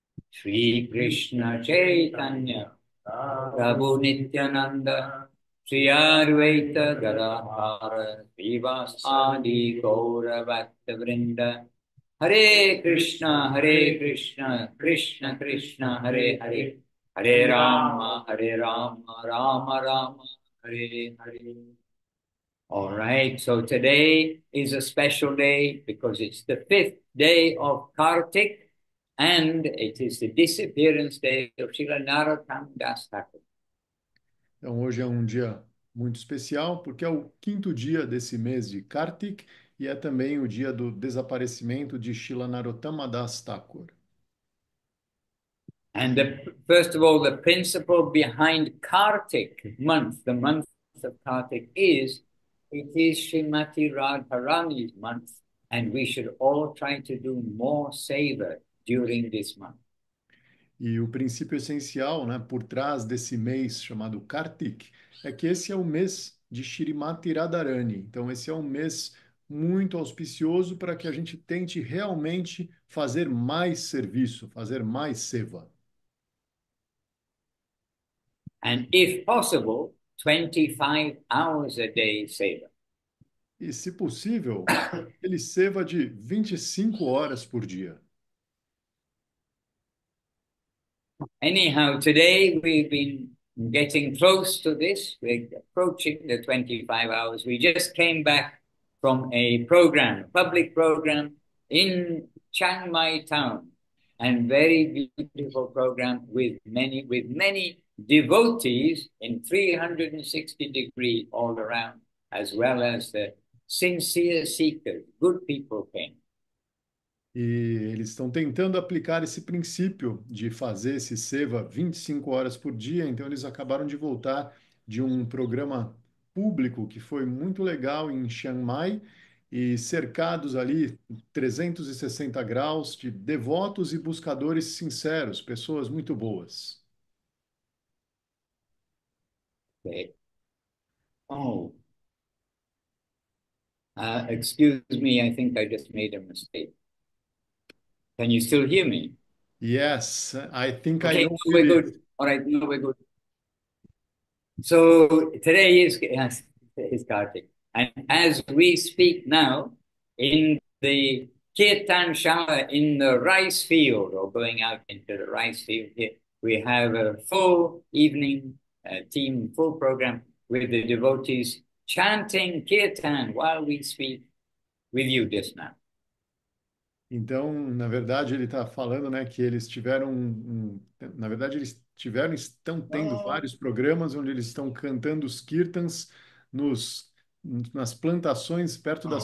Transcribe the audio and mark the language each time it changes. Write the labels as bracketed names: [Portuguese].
[Sanskrit] Shri Krishna Chaitanya Prabhu Nityananda Shri Advaita Gadadhara Srivas Adi Gaura Bhakta Vrinda Hare Krishna Krishna Krishna Hare Hare Hare Rama Rama Rama Hare Hare. [English] All right, so today is a special day because it's the fifth day of Kartik and it is the disappearance day of Srila Narottam Das Thakur. [Portuguese] Então, hoje é um dia muito especial, porque é o quinto dia desse mês de Kartik e é também o dia do desaparecimento de Shila Narottama Das Thakur. [English] And first of all, the principle behind Kartik month, the month of Kartik is, it is Srimati Radharani's month, and we should all try to do more seva during this month. [Portuguese] E o princípio essencial, né, por trás desse mês chamado Kartik é que esse é o mês de Shrimati Radharani. Então, esse é um mês muito auspicioso para que a gente tente realmente fazer mais serviço, fazer mais seva. [English] And if possible, 25 hours a day seva. [Portuguese] E, se possível, ele seva de 25 horas por dia. [English] Anyhow, today we've been getting close to this. We're approaching the 25 hours. We just came back from a program, public program in Chiang Mai town, and very beautiful program with many devotees in 360 degrees all around, as well as the sincere seekers, good people came. [Portuguese] E eles estão tentando aplicar esse princípio de fazer esse seva 25 horas por dia. Então, eles acabaram de voltar de um programa público que foi muito legal em Chiang Mai e cercados ali 360 graus de devotos e buscadores sinceros, pessoas muito boas. [English] Okay. Oh, excuse me, I think I just made a mistake. Can you still hear me? Yes, I think I Okay, know no, who it we're is. good. All right, no, we're good. So today is Kartik. And as we speak now, in the Kirtan Shala, in the rice field, or going out into the rice field here, we have a full evening team, full program with the devotees chanting Kirtan while we speak with you just now. [Portuguese] Então, na verdade, ele está falando, né, que eles tiveram, na verdade, eles tiveram, estão tendo [English] Oh, [Portuguese] vários programas onde eles estão cantando os kirtans nos, nas plantações, perto das